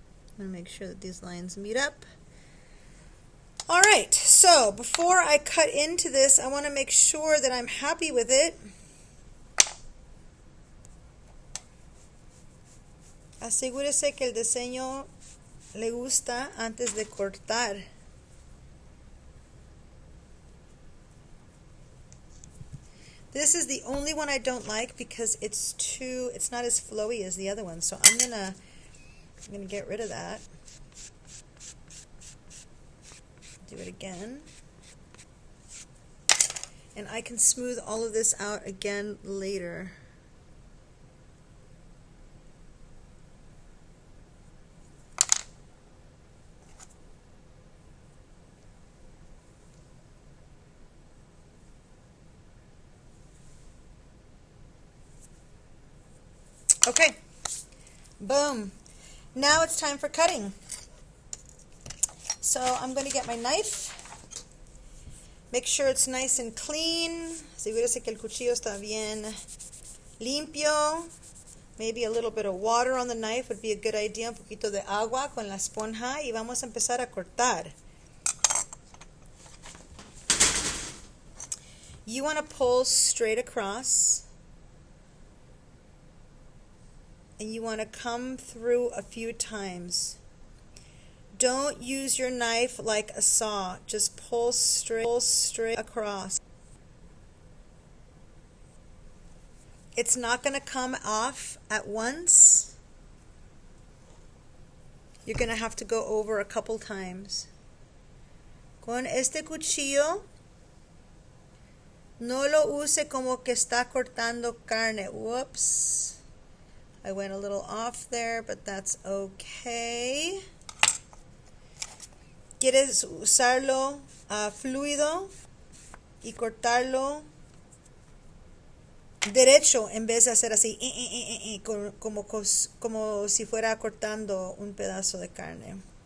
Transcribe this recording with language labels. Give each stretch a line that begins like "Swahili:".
English: I'm going to make sure that these lines meet up. All right, so before I cut into this, I want to make sure that I'm happy with it.
Spanish: Asegúrese que el diseño le gusta antes de cortar.
English: This is the only one I don't like because it's not as flowy as the other one. So I'm gonna get rid of that. Do it again. And I can smooth all of this out again later. Okay, boom. Now it's time for cutting. So I'm going to get my knife. Make sure it's nice and clean.
Spanish: Asegúrese que el cuchillo está bien limpio.
English: Maybe a little bit of water on the knife would be a good idea.
Spanish: Un poquito de agua con la esponja y vamos a empezar a cortar.
English: You want to pull straight across. And you want to come through a few times. Don't use your knife like a saw. Just pull straight across. It's not going to come off at once. You're going to have to go over a couple times.
Spanish: Con este cuchillo, no lo use como que está cortando carne.
English: Whoops. I went a little off there, but that's okay.
Spanish: Quieres usarlo fluido y cortarlo derecho en vez de hacer así, como si fuera cortando un pedazo de carne.